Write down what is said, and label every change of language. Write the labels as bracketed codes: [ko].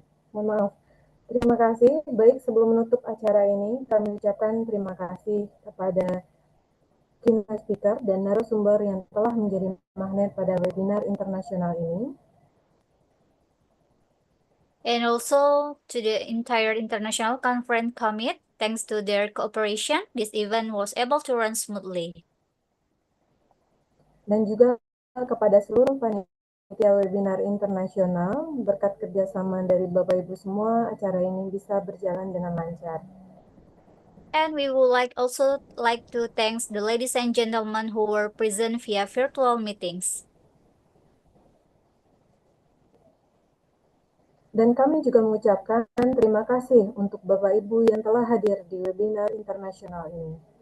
[id] Mohon maaf. Terima kasih. Baik, sebelum menutup acara ini, kami ucapkan terima kasih kepada keynote speaker dan narasumber yang telah menjadi magnet pada webinar internasional ini. [en] And also to the entire international conference commit, thanks to their cooperation, this event was able to run smoothly. [id] Dan juga kepada seluruh panitia webinar internasional, berkat kerjasama dari Bapak Ibu semua, acara ini bisa berjalan dengan lancar. [en] And we would also like to thank the ladies and gentlemen who were present via virtual meetings. [id] Dan kami juga mengucapkan terima kasih untuk Bapak Ibu yang telah hadir di webinar internasional ini.